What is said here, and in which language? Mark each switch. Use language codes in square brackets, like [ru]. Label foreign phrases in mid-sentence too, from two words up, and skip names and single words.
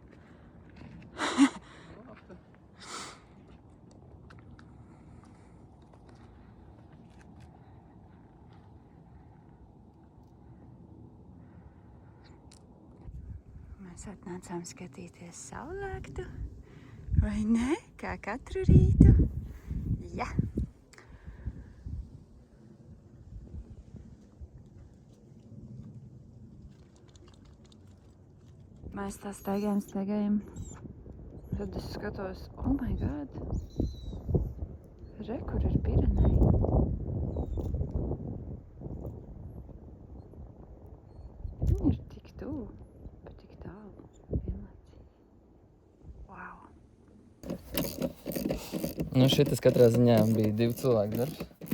[lv] Mēs atnācām skatīties saulēktu, vai ne? Kā katru rītu. Ja! Mēs tā staigājam. Tad es skatos, [en] oh my god, [lv] re, kur ir Pireneji. Viņi ir tik tuvu, bet tik tālu, vienlaicīgi. [en] Wow! [lv] Nu, šitas katrā ziņā bija 2 cilvēku darbs.